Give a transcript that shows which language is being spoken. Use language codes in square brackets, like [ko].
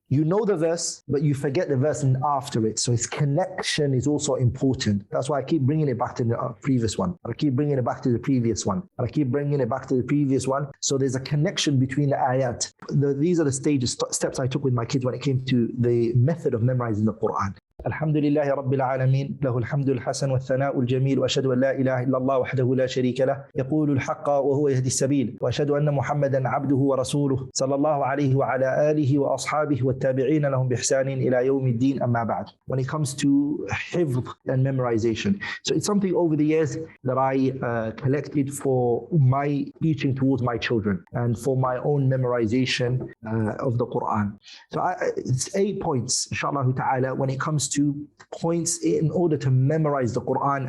[en] You know the verse, but you forget the verse and after it. So its connection is also important. That's why I keep bringing it back to the previous one. I keep bringing it back to the previous one. And I keep bringing it back to the previous one. So there's a connection between the ayat. These are the steps I took with my kids when it came to the method of memorizing the Qur'an. [ar] الحمد لله رب العالمين له الحمد الحسن والثناء الجميل وأشهد أن لا إله إلا الله وحده لا شريك له يقول الحق وهو يهدي السبيل وأشهد أن محمدا عبده ورسوله صلى الله عليه وعلى آله وأصحابه والتابعين لهم بإحسان إلى يوم الدين أما بعد. [en] When it comes to hifdh and memorization, so it's something over the years that I collected for my teaching towards my children and for my own memorization of the Qur'an. So it's 8 points, inshaAllah ta'ala, when it comes to points in order to memorize the Qur'an.